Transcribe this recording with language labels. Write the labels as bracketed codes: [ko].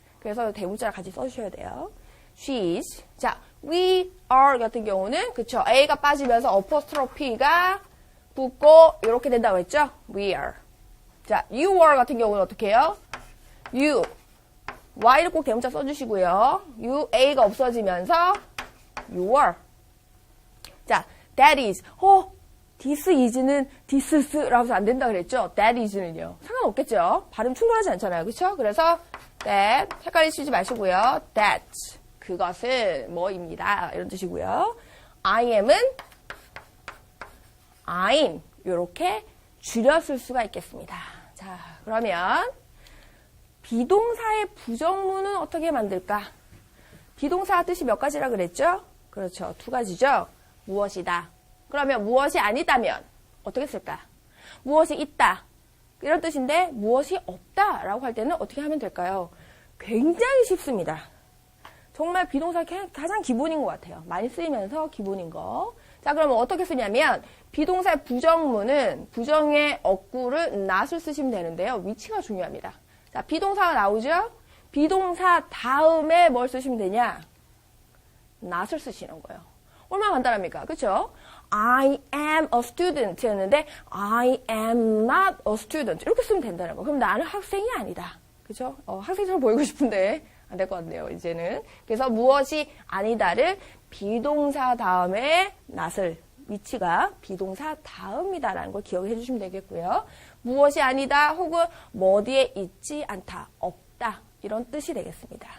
[ko] 그래서 대문자를 같이 써주셔야 돼요. [en] She is. [ko] 자, [en] we are [ko] 같은 경우는, 그쵸? A가 빠지면서 apostrophe가 붙고, 이렇게 된다고 했죠? [en] We are. [ko] 자, you are 같은 경우는 어떻게 해요? [en] you. [ko] Y를 꼭 대문자 써주시고요. you, A가 없어지면서 [en] you are. 자, that is. this is [ko] 는 this is라고 해서 안 된다 그랬죠? [en] that is [ko] 는요. 상관없겠죠? 발음 충돌하지 않잖아요. 그쵸? 그래서 that, 헷갈리시지 마시고요. that, 그것은 뭐입니다. 이런 뜻이고요. [en] I am [ko] 은 [en] I'm. [ko] 이렇게 줄여 쓸 수가 있겠습니다. 자, 그러면 비동사의 부정문은 어떻게 만들까? 비동사 뜻이 몇 가지라 그랬죠? 그렇죠. 2가지죠? 무엇이다. 그러면 무엇이 아니다면 어떻게 쓸까? 무엇이 있다. 이런 뜻인데 무엇이 없다라고 할 때는 어떻게 하면 될까요? 굉장히 쉽습니다. 정말 비동사 가장 기본인 것 같아요. 많이 쓰이면서 기본인 거. 자, 그러면 어떻게 쓰냐면 비동사의 부정문은 부정의 어구를 not을 쓰시면 되는데요. 위치가 중요합니다. 자, 비동사가 나오죠? 비동사 다음에 뭘 쓰시면 되냐? not을 쓰시는 거예요. 얼마나 간단합니까? 그쵸? [en] I am a student [ko] 였는데 [en] I am not a student [ko] 이렇게 쓰면 된다는 거. 그럼 나는 학생이 아니다. 그쵸? 학생처럼 보이고 싶은데 안 될 것 같네요. 이제는. 그래서 무엇이 아니다를 비동사 다음에 not을 위치가 비동사 다음이다라는 걸 기억해 주시면 되겠고요. 무엇이 아니다 혹은 뭐 뒤에 있지 않다, 없다 이런 뜻이 되겠습니다.